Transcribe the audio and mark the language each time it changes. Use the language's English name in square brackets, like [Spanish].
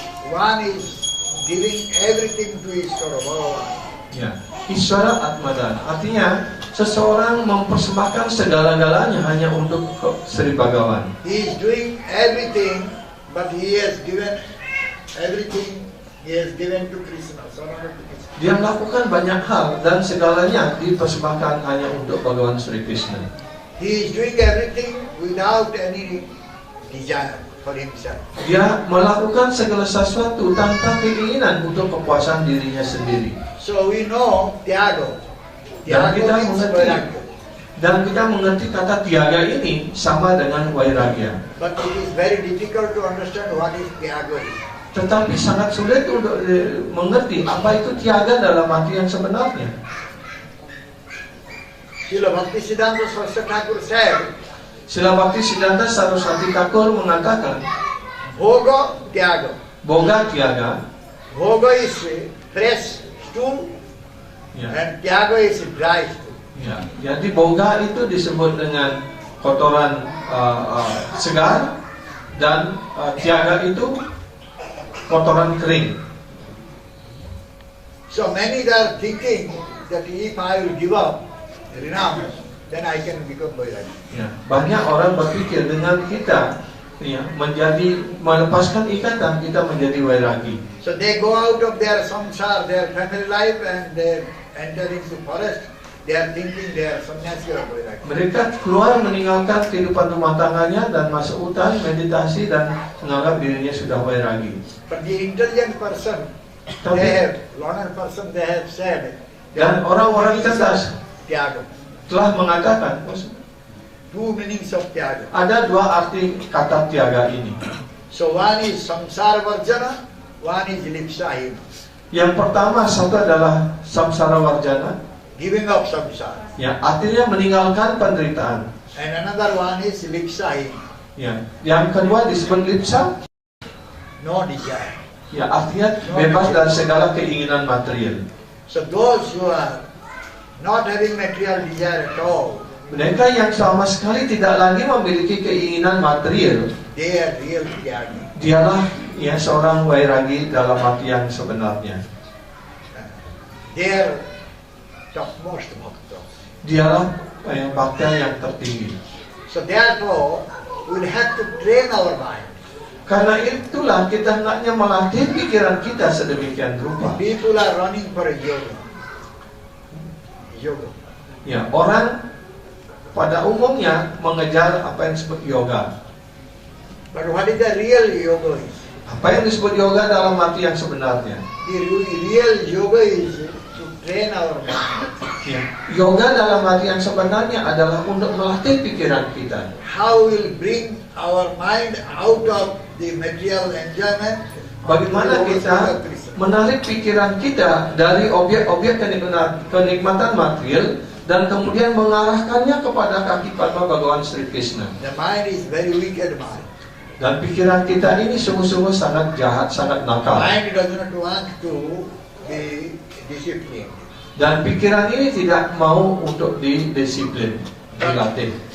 [English] One is giving everything to Ishwara Bhagavan. [Indonesian] Ya, Ishwara Atmadan. Artinya seseorang mempersembahkan segala-galanya hanya untuk Sri Bhagavan. [English] He is doing everything, but he has given everything. He has given to Krishna. Surrender to Krishna. [Indonesian] Dia melakukan banyak hal dan segalanya dipersembahkan hanya untuk Bhagavan Sri Krishna. [English] He is doing everything without any desire for himself. [Indonesian] Dia melakukan segala sesuatu tanpa keinginan untuk kepuasan dirinya sendiri. [English] So we know Tyaga. [Indonesian] Dan kita [English] Tyaga means [Indonesian] mengerti, [English] Vairagya. [Indonesian] dan kita mengerti kata tiaga ini sama dengan wairagya. [English] But it is very difficult to understand what is Tyaga. [Indonesian] Tetapi sangat sulit untuk mengerti apa itu tiaga dalam arti yang sebenarnya. [English] Srila Bhaktisiddhanta Saraswati Thakur said, [Indonesian] Srila Bhaktisiddhanta Saraswati Thakur mengatakan, [Sanskrit] Bhoga Tyaga. boga tiaga, [English] Bhoga is fresh stool [Indonesian] ya, [English] and Tyaga is dry stool. [Indonesian] ya. Jadi boga itu disebut dengan kotoran segar dan tiaga itu kotoran kering. [English] So many are thinking that if I will give up, renounce, then I can become Vairagya. [Indonesian] Ya, banyak orang berpikir dengan kita ya, menjadi melepaskan ikatan kita menjadi wairagi. [English] So they go out of their samsara, their family life, and they enter into forest. They are thinking they are sannyasi or Vairagya. [Indonesian] Mereka keluar meninggalkan kehidupan rumah tangganya dan masuk hutan meditasi dan menganggap dirinya sudah wairagi. [English] But the intelligent person, they have, learned person, they have said, [Indonesian] Dan orang-orang cerdas [Sanskrit] Tyaga. [Indonesian] telah mengatakan [English] Two meanings of Tyaga. [Indonesian] ada dua arti kata tiaga ini. [English] So one is samsara varjana, one is lipsahina, [Indonesian] Yang pertama satu adalah samsara warjana, [English] giving up samsara. [Indonesian] ya artinya meninggalkan penderitaan. [English] And another one is lipsahina, [Indonesian] Ya, yang kedua disebut lipsa, [English] no desire. [Indonesian] ya artinya bebas dari segala keinginan material. [English] So those who are not having material desire at all, [Indonesian] Mereka yang sama sekali tidak lagi memiliki keinginan material, [English] they are real Tyagi. [Indonesian] dialah ya seorang wairagi dalam arti yang sebenarnya. [English] They are topmost bhakta. [Indonesian] Dialah bhakta yang tertinggi. [English] So therefore, we will have to train our mind. [Indonesian] Karena itulah kita hendaknya melatih pikiran kita sedemikian rupa. [English] People are running for a yoga. [Indonesian] Yoga. Ya, orang pada umumnya mengejar apa yang disebut yoga. [English] But what is the real yoga is? [Indonesian] Apa yang disebut yoga dalam arti yang sebenarnya? [English] The real yoga is to train our mind. [Indonesian] Ya, yoga dalam arti yang sebenarnya adalah untuk melatih pikiran kita. [English] How will bring our mind out of the material enjoyment? [Indonesian] Bagaimana kita menarik pikiran kita dari objek-objek kenikmatan material dan kemudian mengarahkannya kepada kaki padma Bhagavan Sri Krishna. [English] The mind is very wicked mind. [Indonesian] Dan pikiran kita ini sungguh-sungguh sangat jahat, sangat nakal. [English] Mind does not want to be disciplined. [Indonesian] Dan pikiran ini tidak mau untuk didisiplin, dilatih.